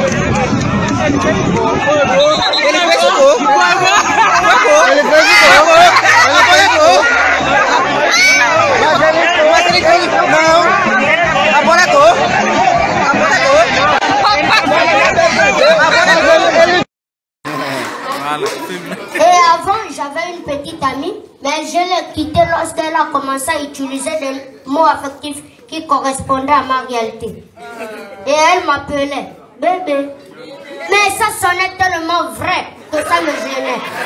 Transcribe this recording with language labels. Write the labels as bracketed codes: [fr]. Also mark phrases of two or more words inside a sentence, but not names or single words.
[pt] Ele fez o gol. Ele fez o gol. Ele fez o gol. Mas ele fez o gol. Não. A bola é gol. A bola é gol. A bola é gol. [fr] Et avant, j'avais une petite amie, mais je l'ai quittée lorsqu'elle a commencé à utiliser des mots affectifs qui correspondaient à ma réalité. Et elle m'appelait bébé. Mais ça sonnait tellement vrai que ça me gênait.